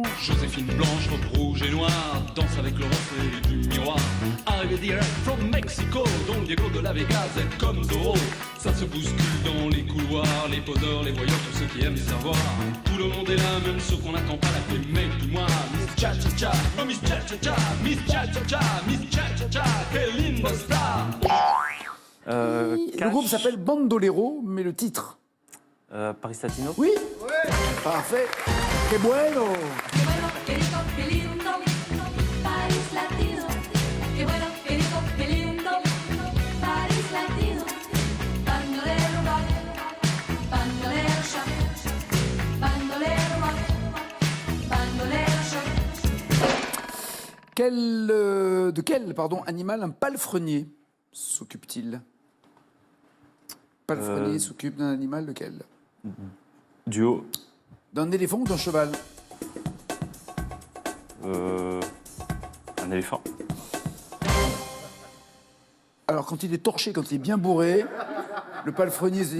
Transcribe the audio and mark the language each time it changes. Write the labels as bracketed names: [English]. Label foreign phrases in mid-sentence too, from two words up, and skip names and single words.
[French] Joséphine blanche, robe rouge et noire, danse avec le reflet du miroir. Arrivé [English] direct from Mexico, [French] Don Diego de la Vegas est comme Zorro. Ça se bouscule dans les couloirs, les poseurs, les voyeurs, tous ceux qui aiment savoir. Tout le monde est là, même ceux qu'on n'attend pas, la clé mec du moi. Miss Cha Cha Cha, oh Miss Cha Cha Cha, Miss Cha Cha Cha, Miss Cha Cha Cha, quelle linda star. Le groupe s'appelle Bandolero, mais le titre? Paris Latino. Oui. Parfait. [Spanish] Que bueno. Qué bueno, qué rico, qué lindo, Paris Latino. Qué bueno, qué rico, qué lindo, Paris Latino. [English] Bandolero rock, bandolero shock, bandolero rock, bandolero shock. [French] De quel animal un palefrenier s'occupe-t-il? Palefrenier s'occupe d'un animal lequel? Duo. D'un éléphant ou d'un cheval? Un éléphant. Alors, quand il est torché, quand il est bien bourré, le palefrenier se dit